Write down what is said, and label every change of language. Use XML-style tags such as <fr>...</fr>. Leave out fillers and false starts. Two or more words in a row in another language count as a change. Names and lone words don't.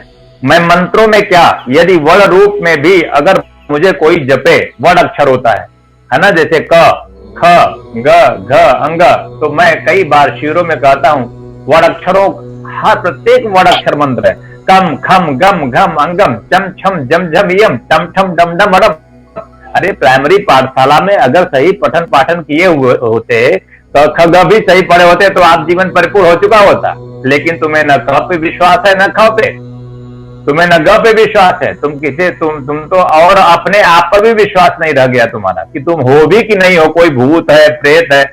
<hi>मैं मंत्रों में क्या, यदि वर्ण रूप में भी अगर मुझे कोई जपे, वर्ण अक्षर होता है ना, जैसे क, ख, ग, घ, अंग, तो मैं कई बार शिविरों में कहता हूं वर्ण अक्षरों, हर प्रत्येक वर्ण अक्षर मंत्र है। कम, खम, गम, घम, अंगम, चम, छम, जम, झम, यम, टम, ठम, डम, डम, अरम। अरे प्राइमरी पाठशाला में अगर सही पठन पाठन किए हुए होते तो ख ग भी सही पढ़े होते तो आप जीवन परिपूर्ण हो चुका होता। लेकिन तुम्हें न क पे विश्वास है, न ख पे, तुम्हें न ग पे विश्वास है, तुम तो और अपने आप पर भी विश्वास नहीं रह गया तुम्हारा कि तुम हो भी कि नहीं हो, कोई भूत है, प्रेत है।</hi>